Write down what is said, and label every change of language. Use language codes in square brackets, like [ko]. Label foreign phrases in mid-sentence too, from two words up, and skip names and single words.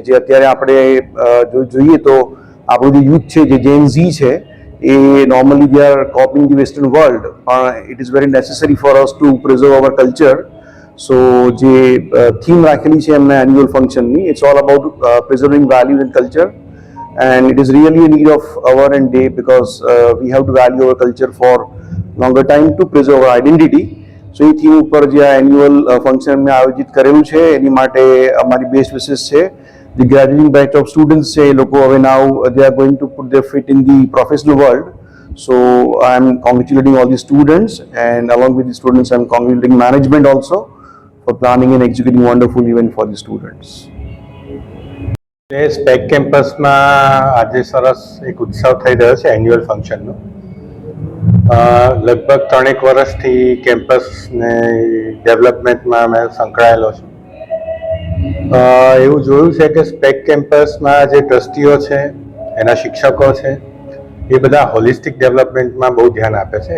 [gu] જે અત્યારે આપણે જોઈએ તો આપણું જે યુથ છે, જે [en] Gen Z [gu] છે, એ [en] normally they are copying the western world, પણ it is very necessary for us to preserve our culture. સો [gu] જે થીમ રાખેલી છે એમના [en] annual functionની, it's all about preserving values and culture. And it is really a need of hour and day because we have to value our culture for longer time to preserve our identity. So [gu] એ થીમ ઉપર જે આ [en] annual function [gu] મેં આયોજિત કરેલું છે એની માટે અમારી [en] best wishes છે the graduating batch of students [gu] છે, એ લોકો હવે [en] now they are going to put their feet in the professional world. So I am congratulating all the students, and along with the students I am congratulating management also for planning and executing wonderful event for the students. [gu] સ્પેક કેમ્પસમાં આજે સરસ એક ઉત્સવ થઈ રહ્યો છે [en] annual functionનો। [gu] લગભગ 3 વર્ષથી કેમ્પસને ડેવલપમેન્ટમાં મેં સંકળાયેલો છું। એવું જોયું છે કે સ્પેક કેમ્પસમાં જે ટ્રસ્ટીઓ છે, એના શિક્ષકો છે, એ બધા [en] holistic developmentમાં [gu] બહુ ધ્યાન આપે છે।